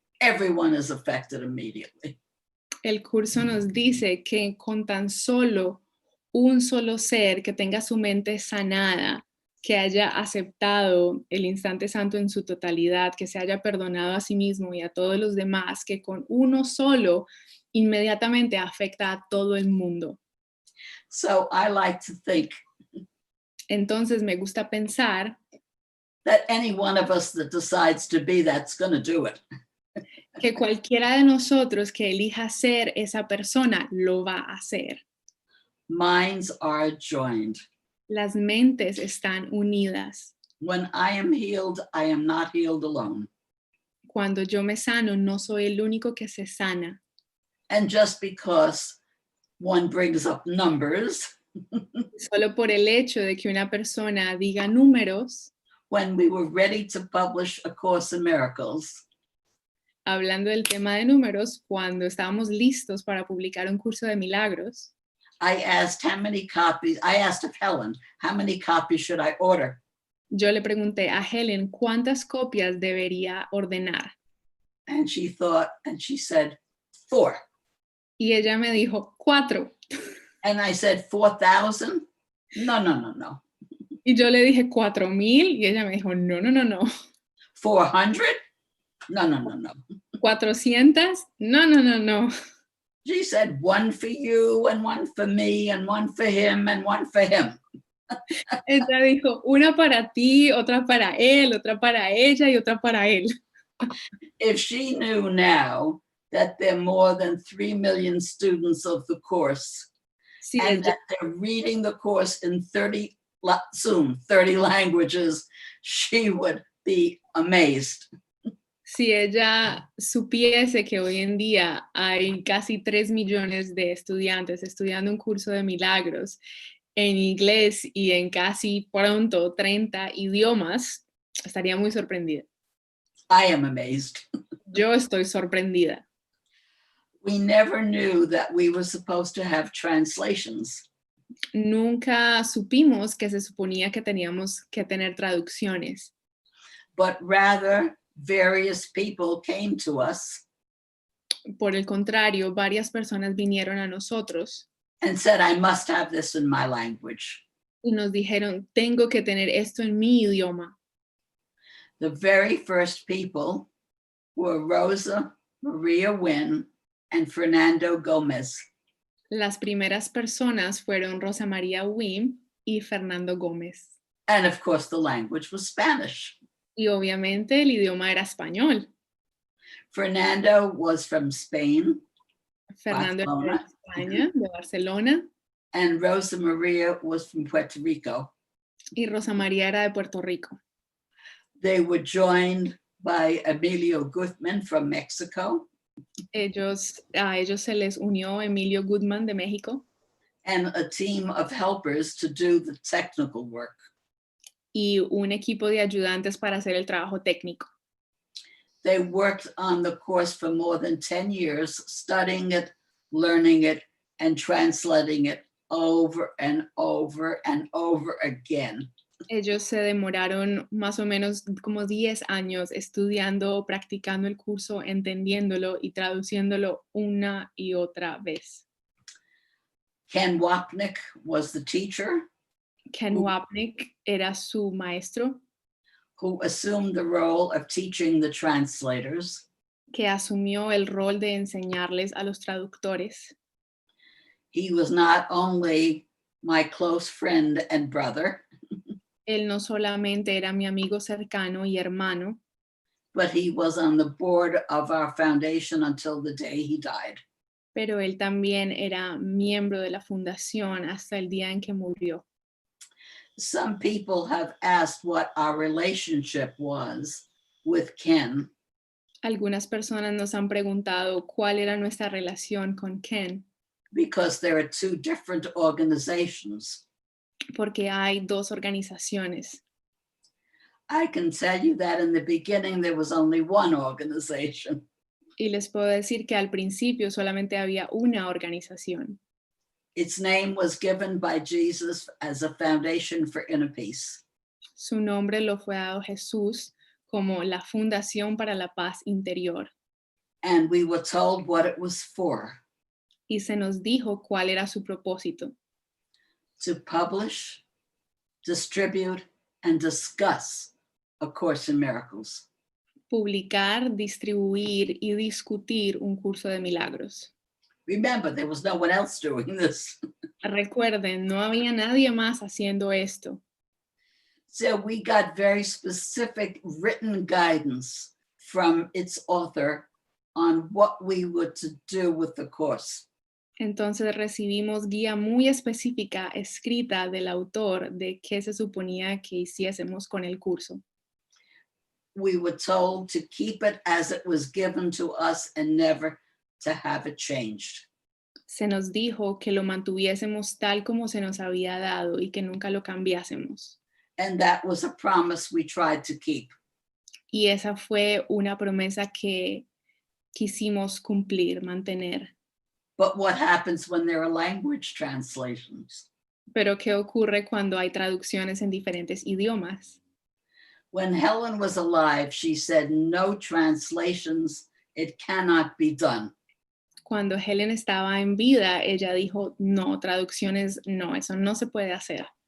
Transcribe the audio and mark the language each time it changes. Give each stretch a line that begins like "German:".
English: Everyone is affected immediately.
Spanish: El curso nos dice que con tan solo un solo ser que tenga su mente sanada, que haya aceptado el instante santo en su totalidad, que se haya perdonado a sí mismo y a todos los demás, que con uno solo inmediatamente afecta a todo el mundo.
English: So I like to think
Spanish: Entonces me gusta pensar
English: that any one of us that decides to be that's going to do it.
Spanish: que cualquiera de nosotros que elija ser esa persona lo va a hacer.
English: Minds are joined.
Spanish: Las mentes están unidas.
English: When I am healed, I am not healed alone.
Spanish: Cuando yo me sano, no soy el único que se sana.
English: And just because one brings up numbers,
Spanish: Solo por el hecho de que una persona diga números,
English: when we were ready to publish A Course in Miracles,
Spanish: hablando del tema de números, cuando estábamos listos para publicar un curso de milagros,
English: I asked of Helen, how many copies should I order?
Spanish: yo le pregunté a Helen cuántas copias debería ordenar.
English: And she thought, and she said, 4.
Spanish: Y ella me dijo 4.
English: And I said, 4,000? No.
Spanish: Y yo le dije 4,000 y ella me dijo no.
English: 400? No.
Spanish: 400? No.
English: She said, 1 for you and 1 for me and 1 for him and 1 for him.
Spanish: Ella dijo, una para ti, otra para él, otra para ella y otra para él.
English: If she knew now that there are more than 3 million students of the course,
Spanish: Si
English: and that they're reading the course in 30 languages, she would be amazed.
Spanish: Si ella supiese que hoy en día hay casi 3 millones de estudiantes estudiando un curso de milagros en inglés y en casi pronto 30 idiomas, estaría muy sorprendida.
English: I am amazed.
Spanish: Yo estoy sorprendida.
English: We never knew that we were supposed to have translations.
Spanish: Nunca supimos que se suponía que teníamos que tener traducciones,
English: But rather, various people came to us
Spanish: por el contrario, varias personas vinieron a nosotros
English: and said, I must have this in my language.
Spanish: y nos dijeron, tengo que tener esto en mi idioma.
English: The very first people were Rosa Maria Wynn and Fernando Gomez.
Spanish: Las primeras personas fueron Rosa María Wim y Fernando Gómez.
English: And of course, the language was Spanish.
Spanish: Y obviamente el idioma era español.
English: Fernando was from Spain.
Spanish: Fernando era de
English: Barcelona.
Spanish: España, de Barcelona,
English: And Rosa Maria was from Puerto Rico.
Spanish: y Rosa María era de Puerto Rico.
English: They were joined by Emilio Guzman from Mexico
Spanish: A ellos se les unió Emilio Goodman de México
English: and a team of helpers to do the technical work.
Spanish: y un equipo de ayudantes para hacer el trabajo técnico.
English: They worked on the course for more than 10 years, studying it, learning it, and translating it over and over and over again.
Spanish: Ellos se demoraron más o menos como 10 años estudiando, practicando el curso, entendiéndolo y traduciéndolo una y otra vez.
English: Ken Wapnick was the teacher
Spanish: Ken Wapnick era su maestro,
English: who assumed the role of teaching the translators.
Spanish: que asumió el rol de enseñarles a los traductores.
English: He was not only my close friend and brother,
Spanish: Él no solamente era mi amigo cercano y hermano,
English: but he was on the board of our foundation until the day he died.
Spanish: pero él también era miembro de la fundación hasta el día en que murió.
English: Some people have asked what our relationship was with Ken,
Spanish: Algunas personas nos han preguntado cuál era nuestra relación con Ken,
English: because there are two different organizations.
Spanish: porque hay dos organizaciones.
English: I can tell you that in the beginning there was only one organization.
Spanish: Y les puedo decir que al principio solamente había una organización.
English: Its name was given by Jesus as a foundation for inner peace.
Spanish: Su nombre lo fue dado Jesús como la Fundación para la Paz Interior.
English: And we were told what it was for:
Spanish: Y se nos dijo cuál era su propósito:
English: to publish, distribute, and discuss A Course in Miracles.
Spanish: publicar, distribuir y discutir un curso de milagros.
English: Remember, there was no one else doing this.
Spanish: Recuerden, no había nadie más haciendo esto.
English: So we got very specific written guidance from its author on what we were to do with the course.
Spanish: Entonces recibimos guía muy específica escrita del autor de qué se suponía que hiciésemos con el curso.
English: We were told to keep it as it was given to us and never to have it changed.
Spanish: Se nos dijo que lo mantuviésemos tal como se nos había dado y que nunca lo cambiásemos.
English: And that was a promise we tried to keep.
Spanish: Y esa fue una promesa que quisimos cumplir, mantener.
English: But what happens when there are language translations?
Spanish: Pero ¿qué ocurre cuando hay traducciones en diferentes idiomas?
English: When Helen was alive, she said, no translations, it cannot be done.
Spanish: Cuando Helen estaba en vida, ella dijo, no, traducciones, no, eso no se puede hacer.